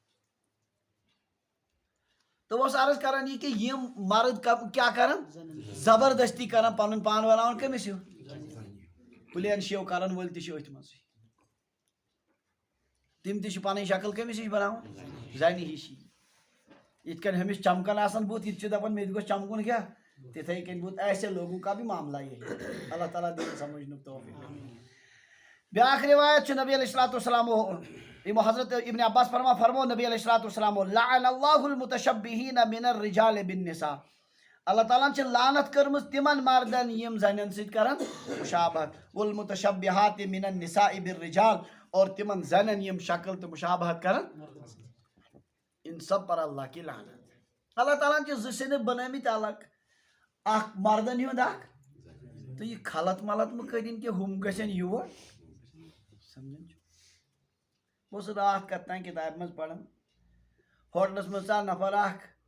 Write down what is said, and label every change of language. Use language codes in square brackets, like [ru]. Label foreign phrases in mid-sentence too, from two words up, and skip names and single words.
[ks] تو اوس عرض کران یہِ کہِ یِم مرد کیٛاہ کران زبردستی کران پنُن پان بناوان کٔمِس ہیوٗ پٕلین شیو کرن وٲلۍ تہِ چھِ أتھۍ منٛزٕے تِم تہِ چھِ پنٕنۍ شکل کٔمِس ہِش بناوان زنہِ ہِشی یِتھ کٔنۍ ہُمِس چمکان آسان بُتھ یہِ تہِ چھُ دپان مےٚ تہِ گوٚژھ چمکُن کیٛاہ تِتھٕے کٔنۍ بُتھ [ur] ایسے لوگوں کا بھی معاملہ یہی [ks] اللہ تعالیٰ دِیِن سمجھنُک توفیٖق بیٛاکھ روایت چھُ نبی علیہ الصلوۃ والسلامو یِمو حضرت ابن عباس فرمو نبی علیہ الصلوۃ والسلامو [ar] لعن اللہ المتشبہین من الرجال بالنساء [ks] اللہ تعالیٰ ہن چھِ لعنت کٔرمٕژ تِمن مردن یِم زنٮ۪ن سۭتۍ کران مشابہت [ar] والمتشبہات من النساء بالرجال [ks] اور تِمن زنٮ۪ن یِم شکل تہٕ مشابہت کران [ur] ان سب پر اللہ کی لعنت [ks] اللہ تعالیٰ ہن چھِ زٕ صنف بنٲمٕتۍ الگ اکھ مردن ہُنٛد اکھ تہٕ یہِ خلط ملط مہٕ کٔرِنۍ کہِ ہُم گژھن یور سمجھان چھُ بہٕ اوسُس راتھ کتھ تانۍ کِتابہِ منٛز پران ہوٹلس منٛز ژاو نفر اکھ